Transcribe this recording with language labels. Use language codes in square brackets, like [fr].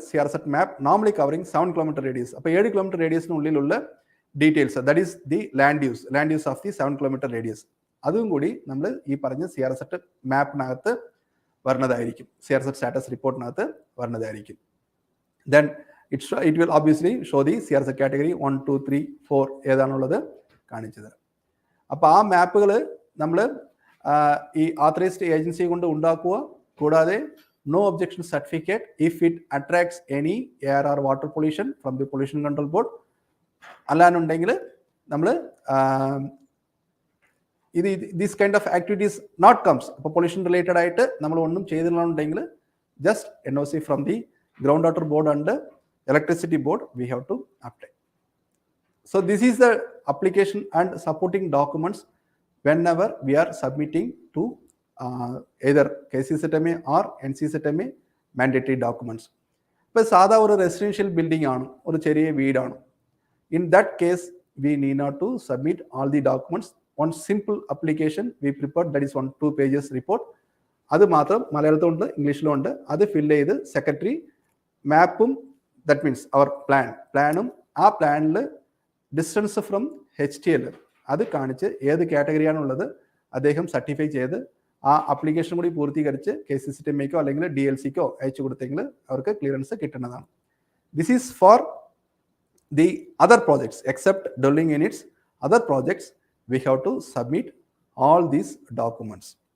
[en] CRZ map normally covering 7 kilometre radius. അപ്പോൾ 7 kilometre റേഡിയസിനുള്ളിലുള്ള details, that is the land use of the 7 kilometre radius, [ml] അതും കൂടി നമ്മൾ ഈ പറഞ്ഞ CRZ മാപ്പിനകത്ത് വരുന്നതായിരിക്കും, [en] CRZ status റിപ്പോർട്ടിനകത്ത് വരുന്നതായിരിക്കും. Then it will obviously show the CRZ category 1, 2, 3, 4 ഏതാണുള്ളത് കാണിച്ചു തരാം. [ml] അപ്പോൾ ആ മാപ്പുകൾ നമ്മൾ ഈ ആത്തറൈസ്ഡ് ഏജൻസി കൊണ്ട് ഉണ്ടാക്കുക, കൂടാതെ [en] no objection certificate if it attracts any air or water pollution from the pollution control board. അല്ലാന്നുണ്ടെങ്കിൽ നമ്മൾ ഇത് this kind of activities not comes, ഇപ്പോൾ pollution related ആയിട്ട് നമ്മൾ ഒന്നും ചെയ്തിട്ടുണ്ടെങ്കിൽ just NOC from the ground water board and electricity board we have to apply. So this is the application and supporting documents whenever we are submitting to either KCCTM or NCCTM mandatory documents. [ml] ഇപ്പോൾ സാധാ ഒരു residential building ആണ്, ഒരു ചെറിയ വീടാണ്. [en] In that case we need not to submit all the documents. One simple application we prepared, that is 1-2 pages report. [ml] അത് മാത്രം മലയാളത്തിലുണ്ട്, ഇംഗ്ലീഷിലും ഉണ്ട്. അത് ഫില്ല് ചെയ്ത് സെക്രട്ടറി മാപ്പും, ദാറ്റ് മീൻസ് അവർ പ്ലാനും ആ പ്ലാനിൽ ഡിസ്റ്റൻസ് ഫ്രം HTL അത് കാണിച്ച് ഏത് കാറ്റഗറിയാണുള്ളത് അദ്ദേഹം സർട്ടിഫൈ ചെയ്ത് ആ ആപ്ലിക്കേഷൻ കൂടി പൂർത്തീകരിച്ച് KCCTMക്കോ അല്ലെങ്കിൽ DLCക്കോ അയച്ചു കൊടുത്തെങ്കിൽ അവർക്ക് ക്ലിയറൻസ് കിട്ടുന്നതാണ്. [en] This is for the other projects. Except dwelling units, other projects we have to submit all these documents.